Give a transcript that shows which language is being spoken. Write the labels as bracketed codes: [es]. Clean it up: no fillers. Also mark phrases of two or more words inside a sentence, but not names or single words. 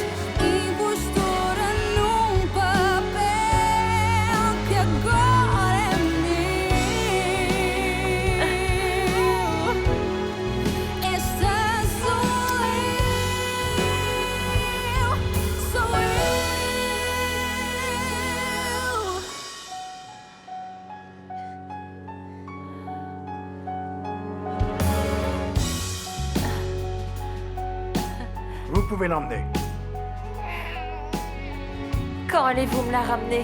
[pt] Impostora num papel que agora é meu. Esta sou eu, sou eu. [fr] Vous pouvez l'emmener. Quand allez-vous me la ramener?